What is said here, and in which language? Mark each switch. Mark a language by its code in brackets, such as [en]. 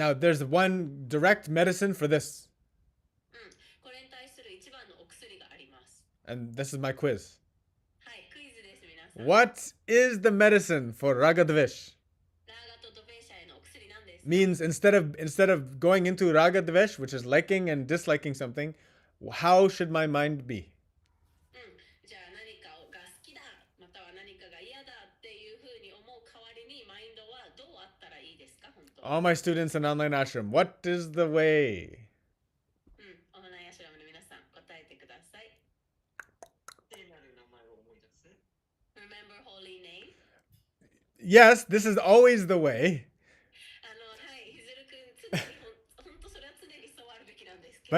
[en] Now, there's one direct medicine for this. [ja] これに対する一番のお薬があります。 [en] And this is my quiz. [ja] はい、クイズです、皆さん。 [en] What is the medicine for Raga Dvish? [ja] ラーガとドベーシャへのお薬なんですか。 [en] Means instead of going into Raga Dvish, which is liking and disliking something, how should my mind be? [ja] じゃあ何かが好きだ、または何かが嫌だっていうふうに思う代わりにマインドはどうあったらいいですか、本当。 [en] All my students in online ashram, what is the way? [ja] オンラインアシュラムの皆さん、答えてください。 [en] Remember holy name? Yes, this is always the way. [ja] はい、ひずるくん、常に本当それは常にそうあるべきなんですけど。